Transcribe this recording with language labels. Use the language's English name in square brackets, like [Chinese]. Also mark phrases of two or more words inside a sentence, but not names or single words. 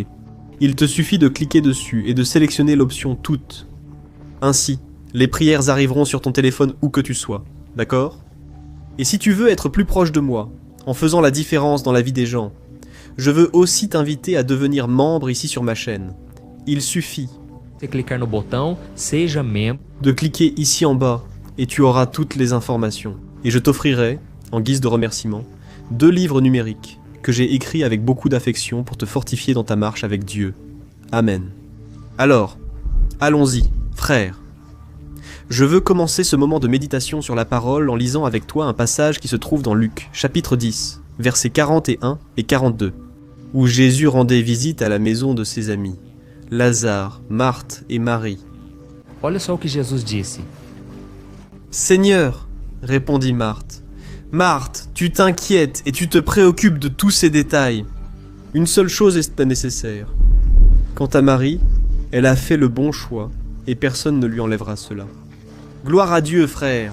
[French] Il te suffit de cliquer dessus et de sélectionner l'option Toutes. Ainsi, les prières arriveront sur ton téléphone où que tu sois, d'accord? Et si tu veux être plus proche de moi, en faisant la différence dans la vie des gens, je veux aussi t'inviter à devenir membre ici sur ma chaîne. Il suffit [Portuguese] Você clicar no botão Seja membro. [French] de cliquer ici en bas et tu auras toutes les informations. Et je t'offrirai, en guise de remerciement, 2 livres numériques que j'ai écrits avec beaucoup d'affection pour te fortifier dans ta marche avec Dieu. Amen. Alors, allons-y. Frères, je veux commencer ce moment de méditation sur la parole en lisant avec toi un passage qui se trouve dans Luc, chapitre 10, versets 41 et 42, où Jésus rendait visite à la maison de ses amis, Lazare, Marthe et Marie. [Portuguese] Olha só o que Jesus disse. [French] « Seigneur, répondit Marthe, Marthe, tu t'inquiètes et tu te préoccupes de tous ces détails. Une seule chose est nécessaire. Quant à Marie, elle a fait le bon choix. Et personne ne lui enlèvera cela. Gloire à Dieu, frères.